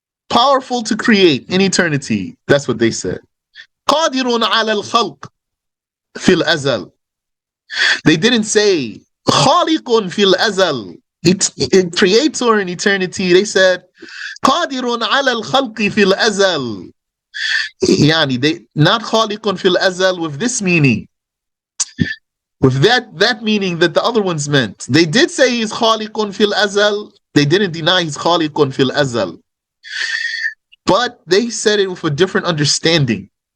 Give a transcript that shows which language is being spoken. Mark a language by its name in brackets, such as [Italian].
[English] Powerful to create in eternity. That's what they said. [Arabic] قادر على الخلق في الأزل. [English] They didn't say [Arabic] خالق في الأزل, [English] creator in eternity. They said [Arabic] قادر على الخلق في الأزل. [English] يعني they not [Arabic] خالق في الأزل [English] with this meaning, with that meaning that the other ones meant. They did say he's [Arabic] خالق في الأزل. [English] They didn't deny he's خالق في الأزل, but they said it with a different understanding.